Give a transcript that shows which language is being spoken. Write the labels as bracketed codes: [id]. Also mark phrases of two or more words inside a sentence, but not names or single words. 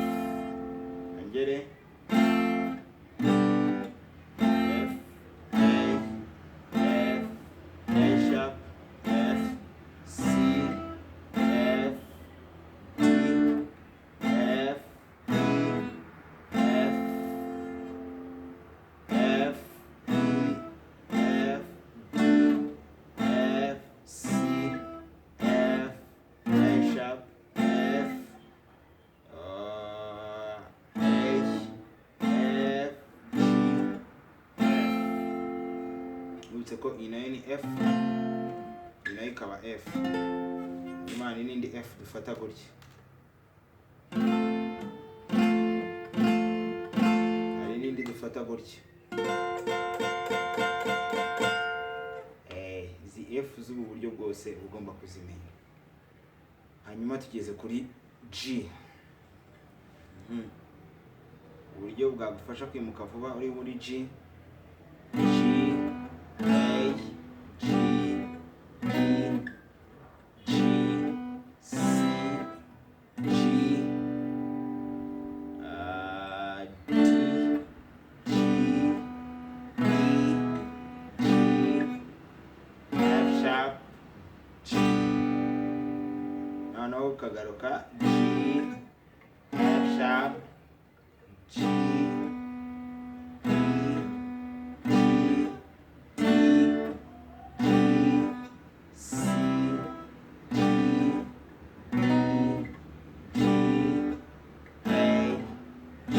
[en] Ongere F, A, F, A sharp, F, C, F, D, F, E, F, F, E, F, D, F, C, F, A sharp, F, H, F, G, F. [rw] Nibutse ko iyi nayo ni F, iyi nayo ikaba F. Nyuma hari n'indi F dufata gutya. Hari n'indi dufata gutya. Izi F z'ubu buryo bwose ugomba kuzimenya. Hanyuma tugeze kuri G. Uburyo bwagufasha kwimuka vuba uri muri [en] G, G, A, G, E, G, C, G, D, G, E, G, F sharp, G. [rw] Noneho ukagaruka [en] G, F sharp, G, E, D, G, C, G, E, G, A, G.